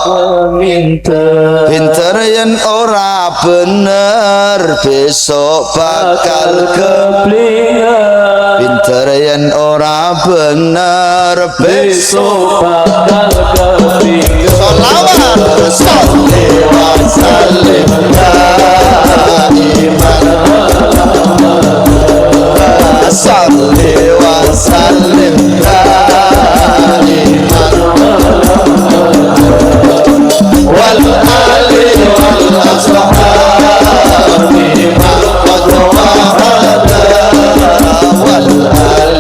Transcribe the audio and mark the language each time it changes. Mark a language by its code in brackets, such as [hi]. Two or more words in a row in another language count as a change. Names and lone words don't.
[jv] Pinter yen ora bener besok bakal keblinger. Pinter yen ora bener besok bakal keblinger. [ar] صلوات رسول الله سلم دائما صل وسلم دائما والآل والأصحاب من قد وحد وال